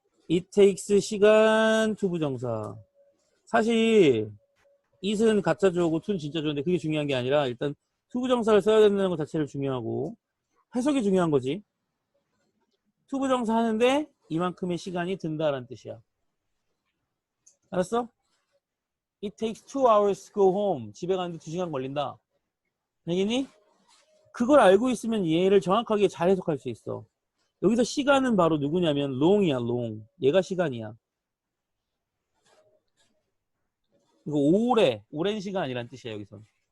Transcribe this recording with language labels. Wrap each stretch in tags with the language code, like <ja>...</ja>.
<ko>It takes 시간, 투부정사. 사실, it은 가짜주어고 to는 진짜주어인데 그게 중요한 게 아니라 일단 투부정사를 써야 된다는 것 자체를 중요하고 해석이 중요한 거지. 투부정사 하는데 이만큼의 시간이 든다라는 뜻이야. 알았어?</ko> <en>It takes 2 hours to go home.</en> <ko>집에 가는데 2시간 걸린다. 알겠니? 그걸 알고 있으면 얘를 정확하게 잘 해석할 수 있어. 여기서 시간은 바로 누구냐면 long이야, long. 얘가 시간이야. 이거 오랜 시간이란 뜻이야, 여기선.</ko>